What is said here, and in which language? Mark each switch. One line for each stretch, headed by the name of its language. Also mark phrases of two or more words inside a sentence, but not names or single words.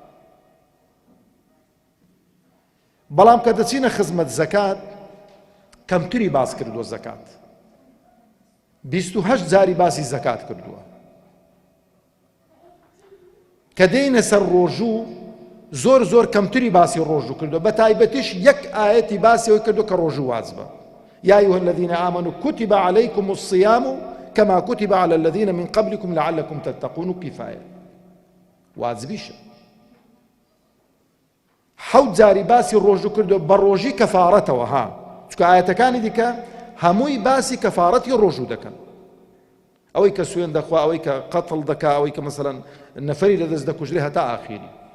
Central Kurdish: بەڵام کە دەچینە خزمەت زەکات، کەمتری باس کردووە زەکات. 28 جاری باسی زەکات کردووە. کە دێینە سەر ڕۆژوو، زۆر کەمتری باسی ڕۆژوو کردووە. بە تایبەتیش یەک ئاەتی باسی ئەوی کردو کە ڕۆژوو واجبە:
Arabic: يا أيها الذين آمنوا كتب عليكم الصيام كما كتب على الذين من قبلكم لعلكم تتقون.
Central Kurdish: كفاية واجبيش. حەوت جاری باسی ڕۆژوو کردو، بە ڕۆژی کەفارەتەوە. چونکە ئاەتەکانی دیکە هەمووی باسی کەفارەتی ڕۆژوو دەکەن، ئەوەی کە سوێن دەخوا، ئەوەی کە قەتڵ دەکا، ئەوەی کە مەسەڵەن نەفەری لەدەست دەکوژرێ هەتا ئاخیری.